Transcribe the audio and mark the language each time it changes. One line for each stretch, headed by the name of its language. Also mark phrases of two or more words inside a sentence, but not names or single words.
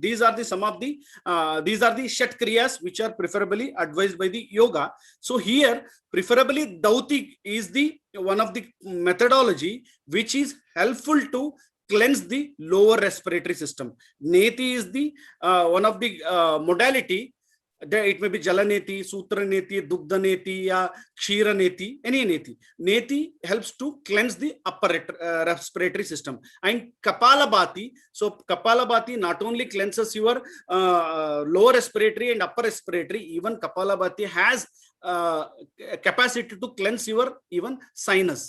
English: These are the some of the Shathkarmas which are preferably advised by the yoga. So here preferably dhauti is the one of the methodology which is helpful to cleanse the lower respiratory system. Neti is the one of the modality. It may be Jalaneti, Sutra Neti, Dugdha Neti, ya Kshira Neti, any Neti. Neti helps to cleanse the upper respiratory system. And Kapalabhati, so Kapalabhati not only cleanses your lower respiratory and upper respiratory, even Kapalabhati has capacity to cleanse your even sinus.